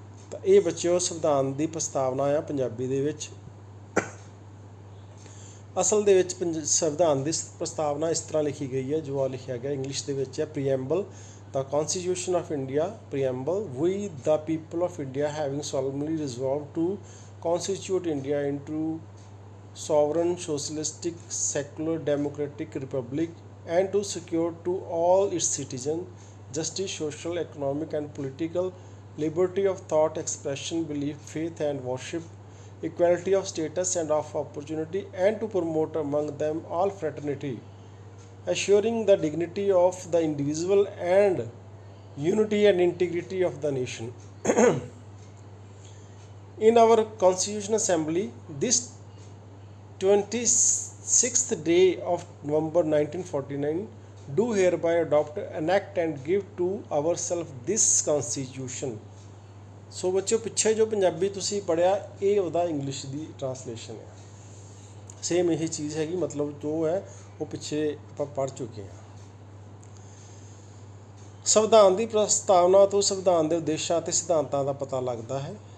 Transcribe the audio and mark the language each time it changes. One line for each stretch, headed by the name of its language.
Punjabi: ਤਾਂ ਇਹ ਬੱਚਿਓ ਸੰਵਿਧਾਨ ਦੀ ਪ੍ਰਸਤਾਵਨਾ ਆ ਪੰਜਾਬੀ ਦੇ ਵਿੱਚ। ਅਸਲ ਦੇ ਵਿੱਚ ਸੰਵਿਧਾਨ ਦੀ ਪ੍ਰਸਤਾਵਨਾ ਇਸ ਤਰ੍ਹਾਂ ਲਿਖੀ ਗਈ ਹੈ ਜੋ ਆ ਲਿਖਿਆ ਗਿਆ ਇੰਗਲਿਸ਼ ਦੇ ਵਿੱਚ ਹੈ।
English: Preamble. The Constitution of India. Preamble. We, the people of India, having solemnly resolved to constitute India into sovereign, socialistic, secular, democratic republic, and to secure to all its citizens justice, social, economic, and political liberty of thought, expression, belief, faith, and worship, equality of status and of opportunity, and to promote among them all fraternity, assuring the dignity of the individual and unity and integrity of the nation. In our Constitutional Assembly, this 26th day of November 1949, do hereby adopt, enact and give to ourselves this Constitution.
Punjabi: ਸੋ ਬੱਚਿਓ, ਪਿੱਛੇ ਜੋ ਪੰਜਾਬੀ ਤੁਸੀਂ ਪੜ੍ਹਿਆ ਇਹ ਉਹਦਾ English ਦੀ translation ਹੈ। Same ਇਹੀ ਚੀਜ਼ ਹੈਗੀ, ਮਤਲਬ ਜੋ ਹੈ ਉਹ ਪਿੱਛੇ ਆਪਾਂ ਪੜ੍ਹ ਚੁੱਕੇ ਹਾਂ। ਸੰਵਿਧਾਨ ਦੀ ਪ੍ਰਸਤਾਵਨਾ ਤੋਂ ਸੰਵਿਧਾਨ ਦੇ ਉਦੇਸ਼ਾਂ ਅਤੇ ਸਿਧਾਂਤਾਂ ਦਾ ਪਤਾ ਲੱਗਦਾ ਹੈ।